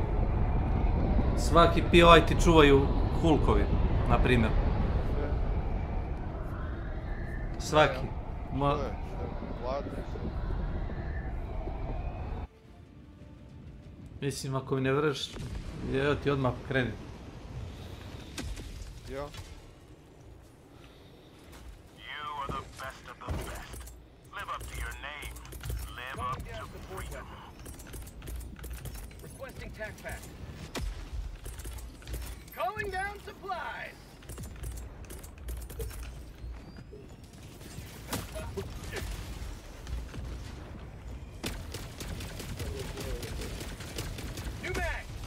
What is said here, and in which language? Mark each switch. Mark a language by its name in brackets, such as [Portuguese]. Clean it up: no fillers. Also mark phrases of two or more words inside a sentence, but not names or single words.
[Croatian] Svaki POI ti čuvaju hulkovi, na primjer. Svaki. Mislim, ako mi ne vreš, evo ti odmah kreni. Ja. [English] Requesting tac pack. Calling down supplies. New bag.